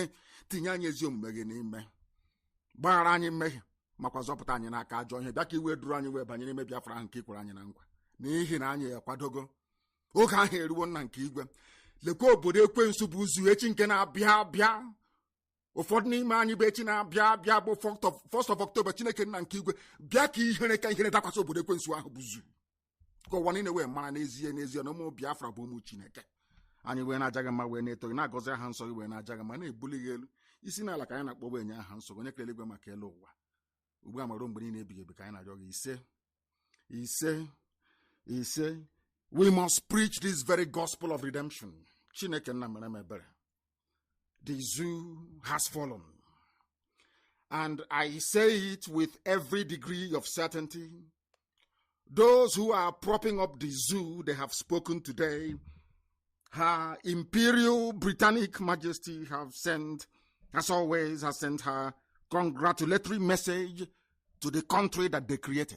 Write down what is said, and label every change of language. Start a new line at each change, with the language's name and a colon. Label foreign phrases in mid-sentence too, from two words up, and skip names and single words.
Igbo: Tinye anyị ezi omume gị n'ime, gbaghara anyị mmehie, makwa zọpụta anyị n'aka ajọ ihe. Bịa ka iwe duru anyị wee banye n'ime Biafra ahụ nke ikwere anyị na nkwa, n'ihi na anyị akwadogo. Oge ahụ eruwo nna nke igwe. Lekwa obodo ekwensu bụ ụzụ echi nke na-abịa abịa. Ụfọdụ n'ime anyị bụ echi na-abịa abịa bụ 1st of October. Chineke nna nke igwe, bịa ka ihere ka ihere dakwasị obodo ekwensu ahụ bụ zu, ka ụwa niile wee mara n'ezie n'ezie na ụmụ Biafra bụ ụmụ Chineke. Anyị wee na-aja gị mma, wee na-eto gị, na-agọzi aha nsọ gị, wee na-aja gị mma, na-ebuli gị elu. Isi n'ala ka anyị na-akpọ wee nye aha nsọ gị, onye kere eluigwe maka elu ụwa, ugbu a ma ruo mgbe niile ebighị ebi, ka anyị na-arịọ gị ise.
English: We must preach this very gospel of redemption.
Igbo: Chineke nna mere m ebere.
English: The zoo has fallen, and I say it with every degree of certainty. Those who are propping up the zoo, they have spoken today. Her Imperial Britannic Majesty have sent, as always, has sent her congratulatory message to the country that they created.